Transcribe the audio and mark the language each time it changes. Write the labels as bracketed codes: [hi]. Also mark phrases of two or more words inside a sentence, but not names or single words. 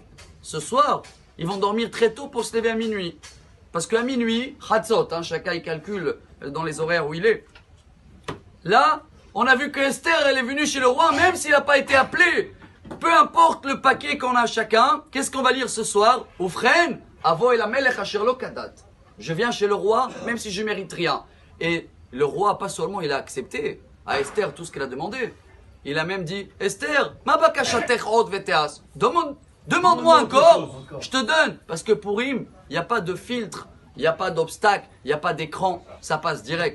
[fr] Ce soir, ils vont dormir très tôt pour se lever à minuit. Parce qu'à minuit, Chatzot, hein, chacun il calcule dans les horaires où il est. Là, on a vu que Esther, elle est venue chez le roi, même s'il n'a pas été appelé. Peu importe le paquet qu'on a chacun, qu'est-ce qu'on va lire ce soir? Oufren, [he] אבוא אל המלך אשר לא כדת. [fr] Je viens chez le roi, même si je ne mérite rien. Et le roi, pas seulement il a accepté à Esther tout ce qu'elle a demandé. Il a même dit, Esther, [he] מה בקשתך עוד ותעש. [fr] Demande-moi encore, je te donne. Parce que pour Purim, il n'y a pas de filtre, il n'y a pas d'obstacle, il n'y a pas d'écran, ça passe direct.